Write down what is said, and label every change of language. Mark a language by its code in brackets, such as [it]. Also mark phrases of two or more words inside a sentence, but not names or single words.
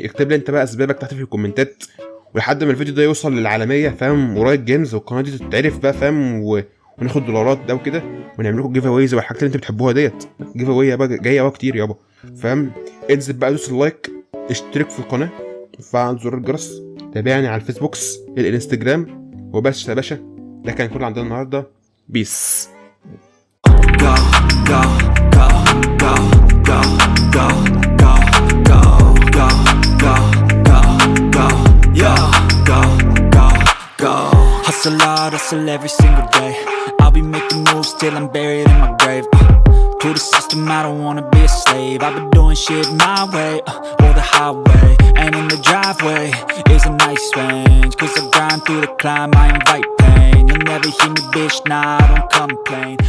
[ar] اكتب لي انت بقى اسبابك تحت في الكومنتات، ولحد ما الفيديو ده يوصل للعالميه فاهم، ورايت جيمز والقناه دي تتعرف بقى فاهم، وناخد دولارات ده وكده، ونعمل لكم جيف اويز والحاجات اللي انتوا بتحبوها ديت. جيف اوي بقى جايه بقى كتير يابا فاهم. انزل بقى دوس اللايك، اشترك في القناه، وفعل زر الجرس، تابعني على الفيسبوك الانستجرام، وبس يا باشا. ده كان كل عندنا النهارده. بيس. [en] Go, go, go, go, go, go, go, go, go, go, go, go, yo, go, go, go. Hustle hard, hustle every single day. I'll be making moves till I'm buried in my grave. To the system, I don't wanna be a slave. I've been doing shit my way, or the highway. And in the driveway is a nice range. Cause I grind through the climb, I invite pain. You'll never hear me, bitch, nah, I don't complain.